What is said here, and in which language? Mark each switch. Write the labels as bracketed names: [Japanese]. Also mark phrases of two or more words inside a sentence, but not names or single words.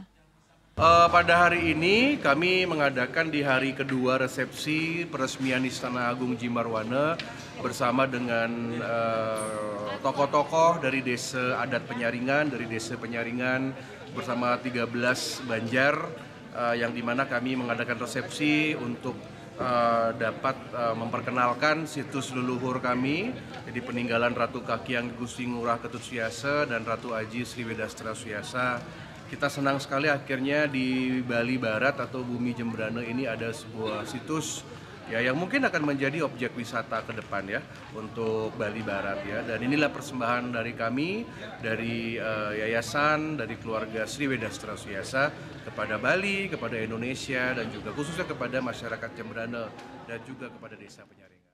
[Indonesian] Pada hari ini kami mengadakan di hari kedua resepsi peresmian Istana Agung Jimbarwana bersama dengan tokoh-tokoh dari Desa Adat Penyaringan, bersama 13 banjar yang dimana kami mengadakan resepsi untuk dapat memperkenalkan situs leluhur kami, jadi peninggalan Ratu Kakyang Gusti Ngurah Ketut Suyasa dan Ratu Aji Sri Wedastra Suyasa. Kita senang sekali akhirnya di Bali Barat atau Bumi Jembrane ini ada sebuah situs ya yang mungkin akan menjadi objek wisata ke depan ya untuk Bali Barat ya. Dan inilah persembahan dari kami, dari yayasan, dari keluarga Sri Wedastra Suyasa kepada Bali, kepada Indonesia dan juga khususnya kepada masyarakat Jembrane dan juga kepada Desa Penyaringan.